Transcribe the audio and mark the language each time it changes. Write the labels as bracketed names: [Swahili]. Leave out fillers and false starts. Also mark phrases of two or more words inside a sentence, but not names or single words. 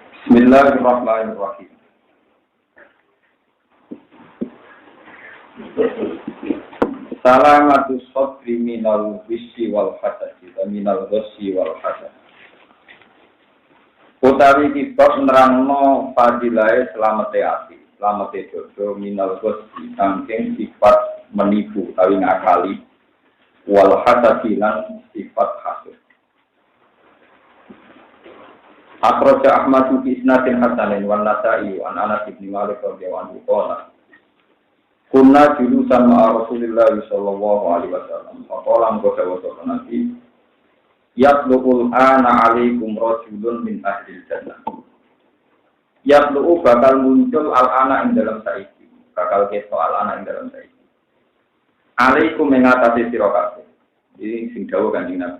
[Arabic] بسم الله الرحمن الرحيم. سلامة الصدر من الغش والحسد ومن الغش والحسد. [Javanese] Utawi kitab nerangno fadilahe slamete ati, slamete dodo [Arabic] من الغش [Javanese] saking sifat menipu utawi ngakali [Arabic] والحسد [Javanese] lan sifat hasud. [Arabic] أخرج أحمد في إسناد حسن والنسائي عن أنس بن مالك رضي الله عنه قال كنا جلوسا مع رسول الله صلى الله عليه وسلم فقال قال النبي يطلع الآن عليكم رجل من أهل الجنة يطلع [Javanese] bakal muncul [Arabic] al-ana [Javanese] ing dalam saiki bakal keto [Arabic] al-ana [Javanese] ing dalam saiki [Arabic] alaikum [Javanese] mengatasi sira kabeh iki sing dawuh Kanjeng Nabi.